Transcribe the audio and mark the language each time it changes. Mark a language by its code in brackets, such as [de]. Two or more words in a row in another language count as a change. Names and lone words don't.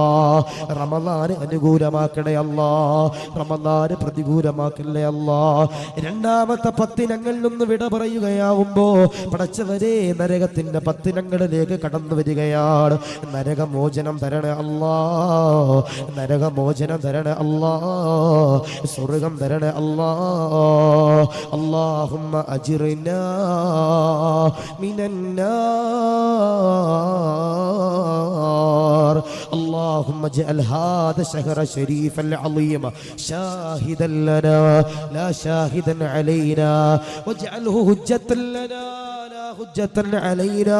[ml] റമളാൻ അനുകൂലമാക്കണേ അല്ലാ, റമളാൻ പ്രതികൂലമാക്കല്ലേ അല്ലാ. രണ്ടാമത്തെ 10 ഞങ്ങളിൽ നിന്ന് വിട പറയുകയാവുമ്പോ പടച്ചവരെ നരകത്തിന്റെ 10 ഞങ്ങളിലേക്ക് കടന്നു വരികയാണ്. നരകമോചനം തരണേ അല്ലാ, നരകമോചനം തരണേ അല്ലാ, സ്വർഗം തരണേ അല്ലാ. [ar] اللهم أجرنا من النار. اللهم اجعل هذا الشهر الشريف العظيم شاهدا لنا لا شاهدا علينا، واجعله حجة لنا لا حجة علينا.